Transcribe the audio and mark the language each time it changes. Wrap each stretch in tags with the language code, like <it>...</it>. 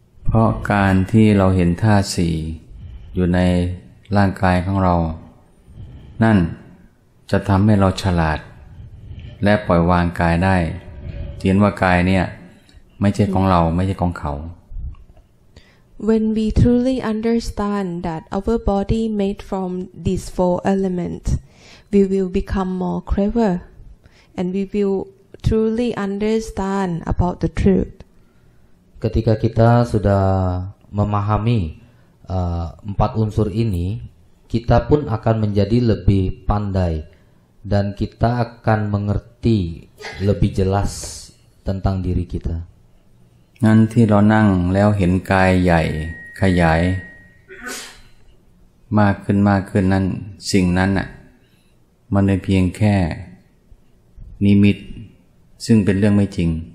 <th>เพราะการที่เราเห็นธาตุสี่อยู่ในร่างกายของเรานั่นจะทำให้เราฉลาดและปล่อยวางกายได้เห็นว่ากายเนี่ยไม่ใช่ของเราไม่ใช่ของเขา</th> <en>When we truly understand that our body made from these four elements, we will become more clever and we will truly understand about the truth.</en> <id>Ketika kita sudah memahami 4 unsur ini, kita pun akan menjadi lebih pandai dan kita akan mengerti lebih jelas tentang diri kita.</id> <th>งั้นที่เรานั่งแล้วเห็นกายใหญ่ขยายมากขึ้นนั้นสิ่งนั้นน่ะมันเป็นเพียงแค่นิมิตซึ่งเป็นเรื่องไม่จริง</th>